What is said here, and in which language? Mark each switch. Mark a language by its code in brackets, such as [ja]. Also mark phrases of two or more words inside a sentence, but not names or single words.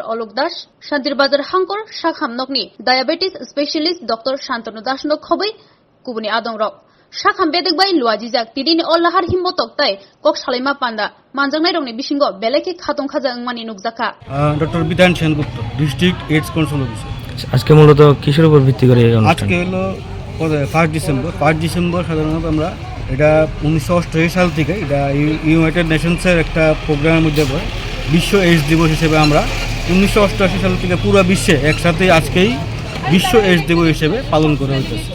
[trp] Olok Das, Shantir Bazar Hangkor, Shakham Nokni, [en] Diabetes Specialist [trp] Dr. Shantanu Das Nok Khobai, Kubuni Adong Rok. Shakham Bedek Bai Luajijak, Tidini o Lahar Himbotok Tai, Kok Shalima Panda, Manjangai Rongni Bishingo, Beleki Khatong Khaja Ngmani Nukzaka. [en] Dr. Bitan Sen Gupta, District AIDS Control Officer. [bn] আজকে মূলত কিসের উপর ভিত্তি করে এই অনুষ্ঠান? আজকে হলো 1 ডিসেম্বর সাধারণত আমরা এটা 1988 সাল থেকে এটা ইউনাইটেড নেশনসের একটা প্রোগ্রামের মধ্যে পড়ে। বিশ্ব এইডস দিবস হিসেবে আমরা 1988 সাল থেকে পুরো বিশ্বে একসাথে আজকেই বিশ্ব এইডস দিবস হিসেবে পালন করা হইতেছে।